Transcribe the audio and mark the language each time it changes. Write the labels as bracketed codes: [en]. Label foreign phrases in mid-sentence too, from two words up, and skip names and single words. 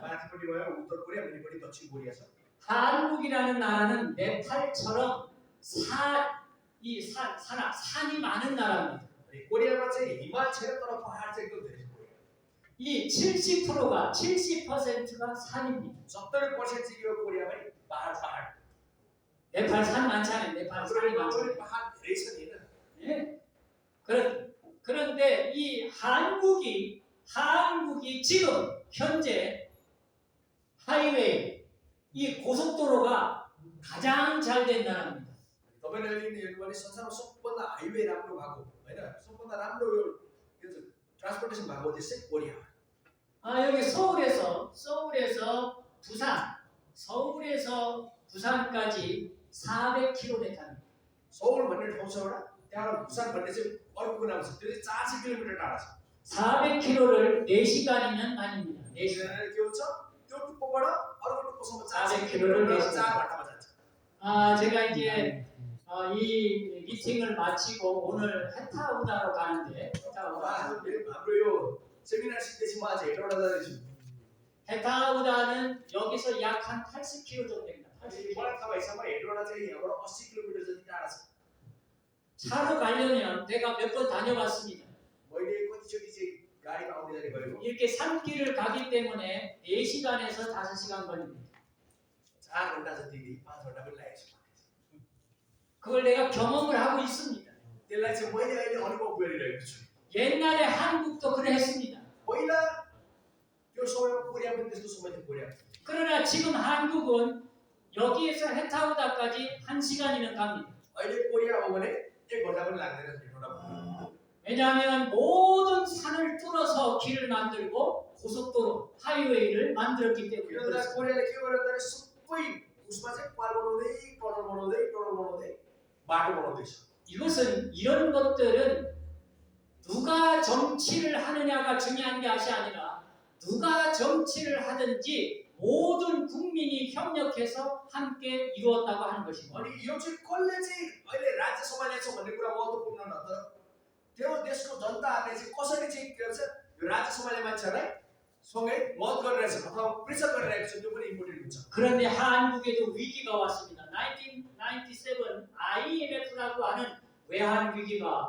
[ne] माथिपट्टि भयो उत्तर कोरिया मुनिपट्टि दक्षिण कोरिया छ [ko] 한국이라는 나라는 네팔처럼 산이 많은 나라입니다. [ne] अनि कोरियामा चाहिँ हिमाल छैन तर पहाड चाहिँ एकदम धेरै छ कोरिया [ko] 이 70%가 산입니다. [ne] 70% चाहिँ यो कोरियामै पहाड [ko] 네팔 산 많잖아요. 네팔 산이 많잖아요. [ne] पहाड धेरै छ नि हैन [ko] 예. 그런데 이 한국이 지금 현재 하이웨이 이 고속도로가 가장 잘 된 나라입니다. [ne] तपाईले अहिले हेर्नु भने संसारमा सबभन्दा हाइवे राम्रो भएको हैन सबभन्दा राम्रो यो ट्रान्सपोर्टेसन भएको देश चाहिँ कोरिया हो [ko] 여기 서울에서 부산까지 400km입니다. [ne] सौल भन्ने ठाउँ छ एउटा त्यहाँबाट भुसान भन्ने चाहिँ अर्को कुरामा छ त्यो चाहिँ 400 किलोमिटर टाढा छ [ko] 400km를 4시간이면 다닙니다. 4시간. [ne] के हुन्छ त्यो टुप्पोबाट अर्को टुप्पोसम्म 400 [ko] 400km 를 [ne] किलोमिटर [ko] 4시간. [ne] 4 घण्टामा जान्छ [ko] 제가 이제 이 미팅을 마치고 오늘 헤타우다로 가는데 [ne] हाम्रो यो सेमिनार सिक्दैछु म आज हेटौँडा जाँदैछु [ko] 헤타우다는 여기서 약 한 80km 정도 됩니다. [ne] अनि मलाई थाहा भएसम्म हेटौँडा चाहिँ यहाँबाट 80 किलोमिटर जति टाढा छ [ko] 차로 가려면 내가 몇 번 다녀봤습니다. [ne] मैले कतिचोटि चाहिँ गाडीमा आउँदै जाने गरेको [ko] 이렇게 산길을 가기 때문에 4시간에서 5시간 걸립니다. [ne] 4 घण्टा जति 5 घण्टा पनि लागेको छ [ko] 그걸 내가 경험을 하고 있습니다. [ne] त्यसलाई चाहिँ मैले अहिले अनुभव गरिरहेको छु [ko] 옛날에 한국도 그랬습니다. [ne] पहिला त्यो समयमा कोरिया पनि त्यस्तो समय थियो कोरिया [ko] 그러나 지금 한국은 여기에서 헤타우다까지 1시간이면 갑니다. [ne] अहिले कोरिया हो भने 1 घण्टा पनि लाग्दैन हेटौँडा [ko] 왜냐하면 모든 산을 뚫어서 길을 만들고 고속도로, 하이웨이를 만들었기 때문에 [ne] किनभने [ko] 그렇습니다. [ne] कोरियाले के गर्यो भने सबै उसमा चाहिँ पाल बनाउँदै बाटो बनाउँदैछ [ko] 이것은 이런 것들은 누가 정치를 하느냐가 중요한 것이 아니라 누가 정치를 하든지 모든 국민이 협력해서 함께 이루었다고 하는 것입니다. [ne] अनि यो चाहिँ कसले चाहिँ अहिले राज्य सम्हालेको छ भन्ने कुरा महत्त्वपूर्ण न तर त्यो देशको जनताहरूले चाहिँ कसरी चाहिँ के भन्छ यो राज्य सम्हाले मान्छेलाई सँगै मत गरिरहेछ अथवा प्रेसर गरिरहेको छ त्यो पनि इम्पोर्टेन्ट हुन्छ [ko] 그런데 한국에도 위기가 왔습니다. 1997 IMF라고 하는 외환 위기가